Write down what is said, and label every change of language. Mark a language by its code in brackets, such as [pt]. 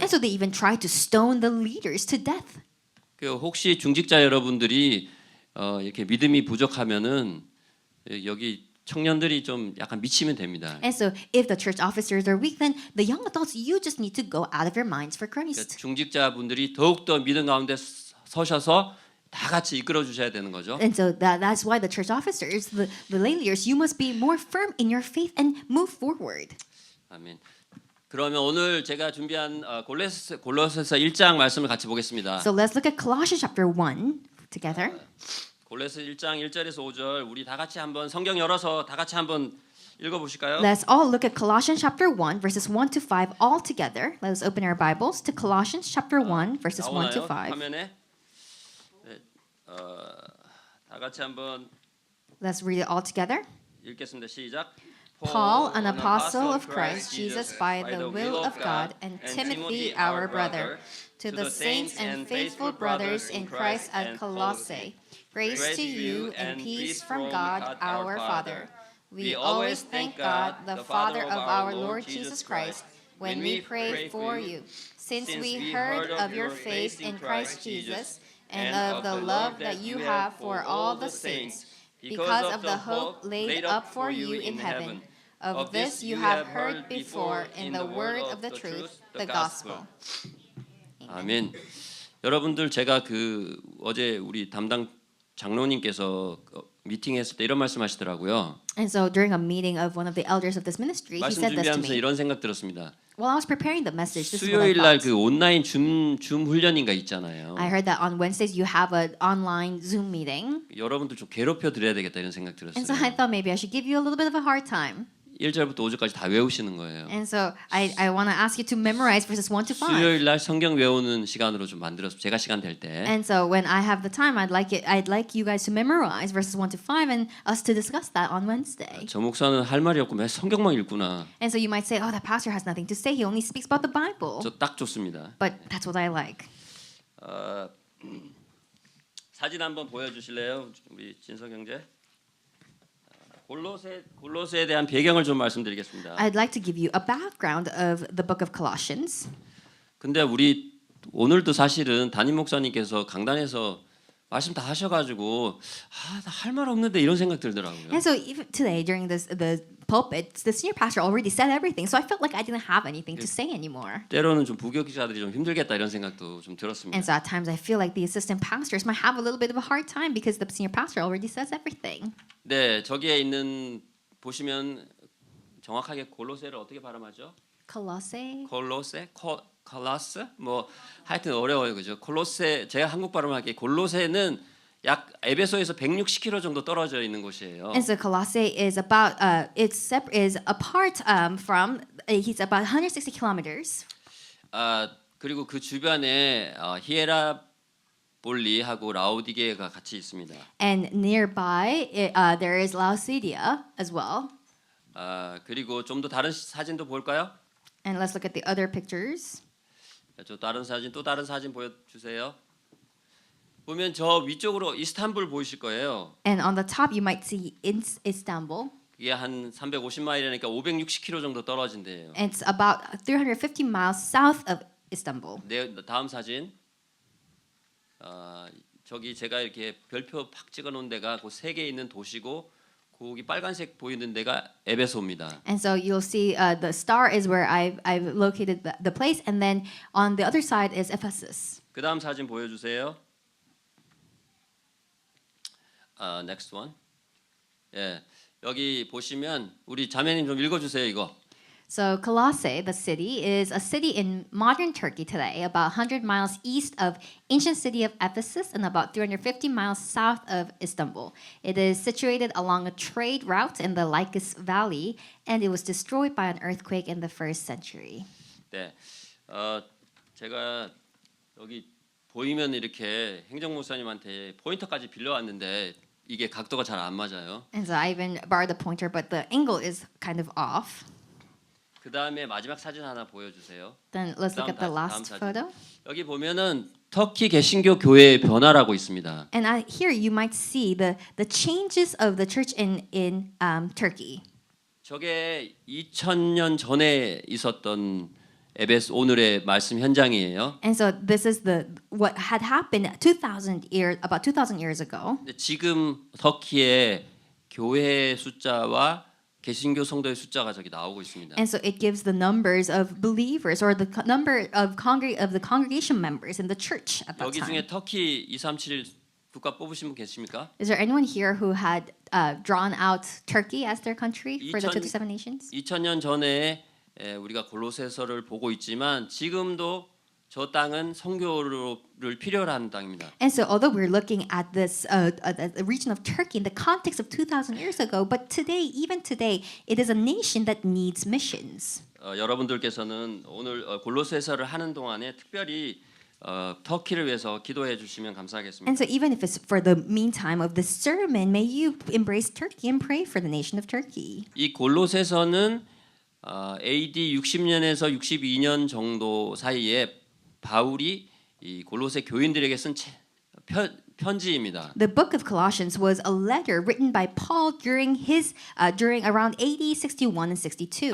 [en] And so they even tried to stone the leaders to death. [ko] 그 혹시 중직자 여러분들이 이렇게 믿음이 부족하면은 여기 청년들이 좀 약간 미치면 됩니다. [en] And so if the church officers are weak, then the young adults, you just need to go out of your minds for [ko] 그러니까 [en] Christ. [ko] 중직자분들이 더욱더 믿음 가운데 서셔서 다 같이 이끌어 주셔야 되는 거죠. [en] And so that's why the church officers, the lay leaders, you must be more firm in your faith and move forward. [ko] 아멘. 그러면 오늘 제가 준비한 골로새서 1장 말씀을 같이 보겠습니다. [en] So let's look at Colossians chapter 1 together. [ko] 골로새 1장 1절에서 5절 우리 다 같이 한번 성경 열어서 다 같이 한번 읽어 보실까요? [en] Let's all look at Colossians chapter 1 verses 1 to 5 all together. Let us open our Bibles to Colossians chapter 1 verses 1 to 5. [ko] 화면에 네, 다 같이 한번 [en] Let's read it all together. [ko] 읽겠습니다. 시작. [en] Paul, an apostle of Christ Jesus by the will of God, and Timothy, our brother, to the saints and faithful brothers in Christ at Colossae, grace to you and peace from God our Father. We always thank God, the Father of our Lord Jesus Christ, when we pray for you, Since we heard of your faith in Christ Jesus and of the love that you have for all the saints, because of the hope laid up for you in heaven. Of this you have heard before in the word of the truth, the gospel. [ko] 아멘. 여러분들 제가 어제 우리 담당 장로님께서 미팅했을 때 이런 말씀하시더라고요. [en] And so during a meeting of one of the elders of this ministry, he [ko] 말씀 [en] said this to [ko] 준비하면서 [en] me. [ko] 이런 생각 들었습니다. [en] While I was preparing the message, this is what I [ko] 수요일 날 [en] thought. [ko] 온라인 줌 훈련인가 있잖아요. [en] I heard that on Wednesdays you have an online Zoom meeting. [ko] 여러분들 좀 괴롭혀 드려야 되겠다 이런 생각 들었어요. [en] And so I thought maybe I should give you a little bit of a hard time. [ko] 1절부터 5절까지 다 외우시는 거예요. [en] And so I want to ask you to memorize verses 1 to 5. [ko] 수요일 날 성경 외우는 시간으로 좀 만들어서 제가 시간 될 때. [en] And so when I have the time, I'd like you guys to memorize verses 1 to 5 and us to discuss that on Wednesday. [ko] 저 목사는 할 말이 없고 매 성경만 읽구나. [en] And so you might say, "Oh, that pastor has nothing to say. He only speaks about the Bible." [ko] 저 딱 좋습니다. [en] But that's what I like. [ko] 사진 한번 보여주실래요, 우리 진석 형제? 골로새에 대한 배경을 좀 말씀드리겠습니다. [en] I'd like to give you a background of the book of Colossians. [ko] 근데 우리 오늘도 사실은 담임 목사님께서 강단에서 말씀 다 하셔가지고 나 할 말 없는데 이런 생각 들더라고요. [en] And so even today during the pulpit, the senior pastor already said everything, so I felt like I didn't have anything to say anymore. [ko] 때로는 좀 부교육자들이 좀 힘들겠다 이런 생각도 좀 들었습니다. [en] And so at times I feel like the assistant pastors might have a little bit of a hard time because the senior pastor already says everything. [ko] 네, 저기에 있는 보시면 정확하게 골로새를 어떻게 발음하죠? [en] Colossae. [ko] 콜로스? 뭐 하여튼 어려워요, 그죠? 골로새 제가 한국 발음할게. 골로새는 약 에베소에서 160km 정도 떨어져 있는 곳이에요. [en] And so Colossae is about is apart from he's about 160 kilometers. [ko] 그리고 그 주변에 히에라볼리하고 라오디게가 같이 있습니다. [en] And nearby there is Laodicea as well. [ko] 그리고 좀 더 다른 사진도 볼까요? [en] And let's look at the other pictures. [ko] 또 다른 사진 보여주세요. 보면 저 위쪽으로 이스탄불 보이실 거예요. [en] And on the top you might see Istanbul. [ko] 이게 한 350마일이니까 560km 정도 떨어진대요. [en] And it's about 350 miles south of Istanbul. [ko] 네, 다음 사진. 저기 제가 이렇게 별표 팍 찍어놓은 데가 그 세 개 있는 도시고 거기 빨간색 보이는 데가 에베소입니다. [en] And so you'll see the star is where I've located the place, and then on the other side is Ephesus. [ko] 그 다음 사진 보여주세요. [en] Next one. [ko] 예, 여기 보시면 우리 자매님 좀 읽어주세요 이거. [en] So Colossae, the city, is a city in modern Turkey today, about 100 miles east of ancient city of Ephesus and about 350 miles south of Istanbul. It is situated along a trade route in the Lycus Valley, and it was destroyed by an earthquake in the 1st century. [ko] 네, 제가 여기 보이면 이렇게 행정목사님한테 포인터까지 빌려왔는데 이게 각도가 잘 안 맞아요. [en] And so I even borrowed the pointer, but the angle is kind of off. [ko] 그 다음에 마지막 사진 하나 보여주세요. [en] Then let's look at the last photo. [ko] 여기 보면은 터키 개신교 교회의 변화라고 있습니다. [en] And here you might see the changes of the church in Turkey. [ko] 저게 2000년 전에 있었던 에베소 오늘의 말씀 현장이에요. [en] And so this is what had happened about 2000 years ago. [ko] 지금 터키의 교회 숫자와 개신교 성도의 숫자가 저기 나오고 있습니다. [en] And so it gives the numbers of believers or the number of the congregation members in the church at that [ko] 여기 [en] time. [ko] 중에 터키 237 국가 뽑으신 분 계십니까? [en] Is there anyone here who had drawn out Turkey as their country for the 227 nations? [ko] 2000년 전에 우리가 골로새서를 보고 있지만 지금도 저 땅은 선교를 필요로 하는 땅입니다. [en] And so although we're looking at this the region of Turkey in the context of 2000 years ago, but even today, it is a nation that needs missions. [ko] 여러분들께서는 오늘 골로새서를 하는 동안에 특별히 터키를 위해서 기도해 주시면 감사하겠습니다. [en] And so even if it's for the meantime of the sermon, may you embrace Turkey and pray for the nation of Turkey. [ko] 이 골로새서는 AD 60년에서 62년 정도 사이에 바울이 이 골로새 교인들에게 쓴 편지입니다. [en] The book of Colossians was a letter written by Paul during around AD 61 and 62.